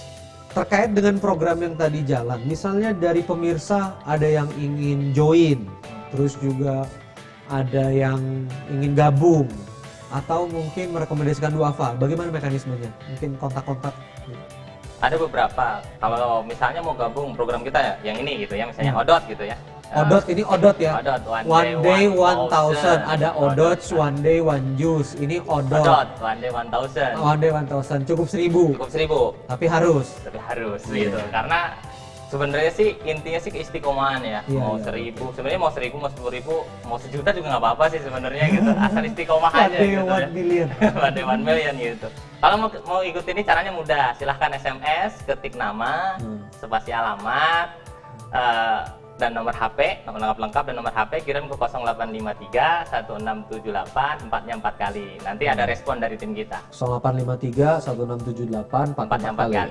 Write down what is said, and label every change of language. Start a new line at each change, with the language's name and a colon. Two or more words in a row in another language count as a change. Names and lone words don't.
Indonesian: Terkait dengan program yang tadi jalan, misalnya dari pemirsa ada yang ingin join, terus juga ada yang ingin gabung, atau mungkin merekomendasikan duafa, bagaimana mekanismenya? Mungkin kontak-kontak? Ada beberapa, kalau misalnya mau gabung program kita ya, yang ini gitu ya, misalnya Odot gitu ya. Odot ini Odot ya? Odot,
English: one day 1000, ada Odot, one day one juice,
Indonesian: ini Odot. Odot,
English: one day 1000. One day 1000,
Indonesian: cukup 1000. Cukup 1000. Tapi harus gitu, karena sebenarnya sih intinya sih keistiqomahan ya. Mau 1000, sebenarnya mau 1000, mau 10.000, mau sejuta juga nggak apa-apa sih sebenarnya gitu. Asal istiqomah aja gitu.
English: 1 million. One day 1 million gitu.
Indonesian: Kalau mau ikut ini caranya mudah, silahkan SMS, ketik nama, spasi alamat, dan nomor HP, nomor lengkap dan nomor HP, kirim ke 0853 1678 4-nya 4 kali. Nanti ada respon dari tim kita. 0853 1678 4-nya 4 kali.